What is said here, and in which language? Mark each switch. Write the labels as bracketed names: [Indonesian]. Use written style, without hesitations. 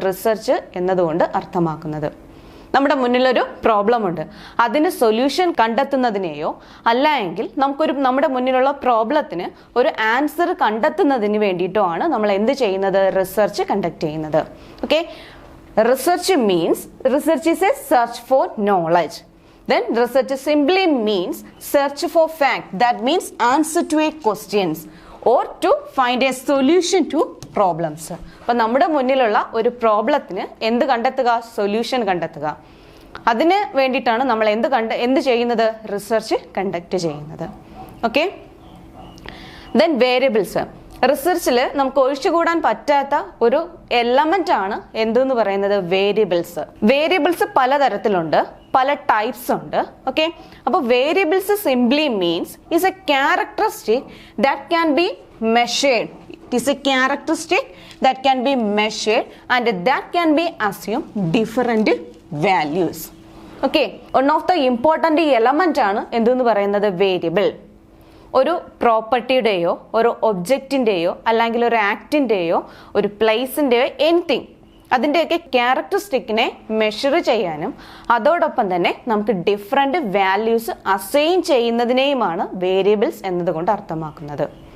[Malayalam] Research എന്നതുകൊണ്ട് അർത്ഥമാക്കുന്നത്. നമ്മുടെ മുന്നിലൊരു പ്രോബ്ലം ഉണ്ട്, അതിന് സൊല്യൂഷൻ കണ്ടെത്തുന്നതിനെയോ അല്ല എങ്കിൽ നമ്മുടെ മുന്നിലുള്ള പ്രോബ്ലത്തിന് ഒരു ആൻസർ കണ്ടെത്തുന്നതിന് വേണ്ടിയിട്ടോ ആണ് നമ്മൾ എന്ത് ചെയ്യുന്നത്? [English] Research conduct ചെയ്യുന്നത്. Okay, research means research is a search for knowledge. Then research simply means search for fact. That means answer to a questions or to find a solution to problems. [Malayalam] അപ്പോൾ നമ്മുടെ മുന്നിലുള്ള ഒരു പ്രോബ്ലത്തിന് എന്ത് കണ്ടെത്തുക? Solution കണ്ടെത്തുക. അതിന് വേണ്ടിയിട്ടാണ് നമ്മൾ എന്ത് ചെയ്യുന്നത്? റിസർച്ച് കണ്ടക്ട് ചെയ്യുന്നത്. Okay, then variables. റിസർച്ചിൽ നമുക്ക് ഒഴിച്ചുകൂടാൻ പറ്റാത്ത ഒരു എലമെന്റ് ആണ് എന്തെന്ന് പറയുന്നത്? വേരിയബിൾസ്. വേരിയബിൾസ് പലതരത്തിലുണ്ട്, പല ടൈപ്സ് ഉണ്ട്. [English] Okay, അപ്പോൾ variables simply means is a characteristic that can be measured. It is a characteristic that can be measured and that can be assumed different values. Okay, one of the important element [Malayalam] ആണ് എന്തെന്ന് പറയുന്നത്? [English] Variable. [Malayalam] ഒരു പ്രോപ്പർട്ടിയുടെയോ ഒരു ഒബ്ജക്റ്റിൻ്റെയോ അല്ലെങ്കിൽ ഒരു ആക്ടിൻ്റെയോ ഒരു പ്ലേസിൻ്റെയോ anything അതിൻ്റെയൊക്കെ ക്യാരക്ടറിസ്റ്റിക്കിനെ measure ചെയ്യാനും അതോടൊപ്പം തന്നെ നമുക്ക് ഡിഫറെൻ്റ് വാല്യൂസ് അസൈൻ ചെയ്യുന്നതിനെയുമാണ് വേരിയബിൾസ് എന്നതുകൊണ്ട് അർത്ഥമാക്കുന്നത്.